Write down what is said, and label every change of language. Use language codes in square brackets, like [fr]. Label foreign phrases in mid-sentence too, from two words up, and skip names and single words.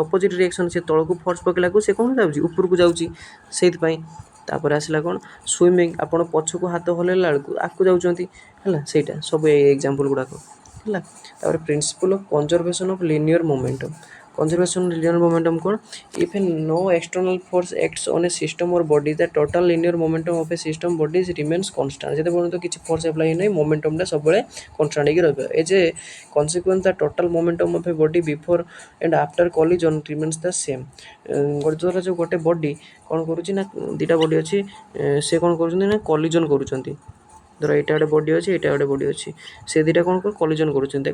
[en] opposite reaction [or] ସେ ତଳକୁ ଫୋର୍ସ ପକାଇଲାକୁ ସେ କ'ଣ ଯାଉଛି ଉପରକୁ ଯାଉଛି, ସେଇଥିପାଇଁ। ତାପରେ ଆସିଲା କ'ଣ ସୁଇମିଂ, ଆପଣ ପଛକୁ ହାତ ହଲେଇଲା ବେଳକୁ ଆଗକୁ ଯାଉଛନ୍ତି ହେଲା, ସେଇଟା ସବୁ ଏଇ ଏକ୍ଜାମ୍ପଲ୍ ଗୁଡ଼ାକ ହେଲା। [en] ତାପରେ principle of conservation of linear momentum. conservation linear momentum କ'ଣ, ଇଫ୍ no external force acts on a system or body the total linear momentum of a system bodies remains constant। [or] ଯେତେ ପର୍ଯ୍ୟନ୍ତ କିଛି [en] force apply [or] ହେଇନାହିଁ ମୋମେଣ୍ଟମ୍ଟା ସବୁବେଳେ କନଷ୍ଟାଣ୍ଟ ହେଇକି ରହିବ। [en] as a consequence the total momentum of a body before and after collision remains the same. [or] ଧର ଯେଉଁ ଗୋଟେ ବଡି କ'ଣ କରୁଛି ନା ଦୁଇଟା ବଡି ଅଛି, ସେ କ'ଣ କରୁଛନ୍ତି ନା କଲିଜନ୍ କରୁଛନ୍ତି। ଧର ଏଇଟା ଗୋଟେ ବଡି ଅଛି, ଏଇଟା ଗୋଟେ ବଡି ଅଛି, ସେ ଦୁଇଟା କ'ଣ କଲିଜନ୍ କରୁଛନ୍ତି।